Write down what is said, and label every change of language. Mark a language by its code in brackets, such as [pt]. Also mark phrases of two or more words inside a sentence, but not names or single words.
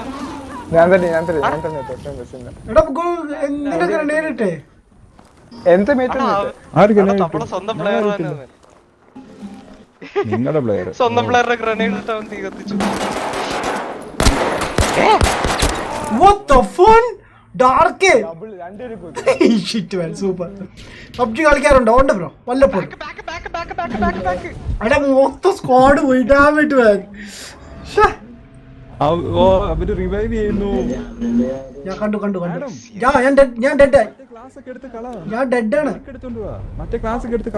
[ml] ഞാൻ തന്നെ നേരിട്ടേ എന്ത് സ്വന്തം പ്ലെയർ നിങ്ങളുടെ പ്ലെയർ സ്വന്തം പ്ലെയറുടെ ഗ്രനേഡ് ഇട്ടാ തീ കത്തിച്ചു. [en] What the fun? Dark. [ml] ഡബിൾ രണ്ടുപേരും കുത്തി. [en] Shit man, super. [ml] PUBG കളിക്കാറുണ്ടോ? ഉണ്ട് ബ്രോ. വല്ലപ്പോഴും. അടാ മൊത്തം സ്ക്വാഡ് പോയി ഡാമേജ് man. അവര് റിവൈവ് ചെയ്യുന്നു. ഞാൻ കണ്ടു. ഞാൻ ഡെഡ്. ക്ലാസ് ഒക്കെ എടുത്ത് കള. ഞാൻ ഡെഡ് ആണ്. എടുത്തോണ്ട് വാ. മറ്റേ ക്ലാസ് ഒക്കെ എടുത്ത് കള.